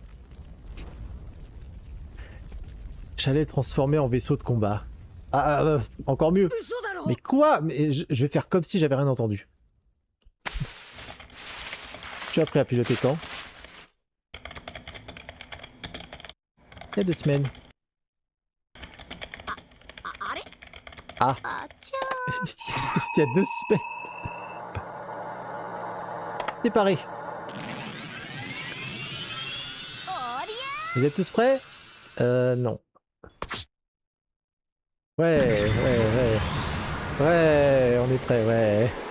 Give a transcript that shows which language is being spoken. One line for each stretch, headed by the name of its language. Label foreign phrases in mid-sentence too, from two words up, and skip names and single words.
French: J'allais le transformer en vaisseau de combat. Encore mieux.
Japanese: 嘘だろ
French: Mais quoi? Mais je vais faire comme si j'avais rien entendu. Tu as appris à piloter quand? Il y a 2 semaines.
Japanese: あれ
French: Ah.
Japanese: あちゃ
French: Il y a 2 semaines. C'est pareil.
Japanese: おり
French: Vous êtes tous prêts? Non. Ouais, on est prêts, ouais.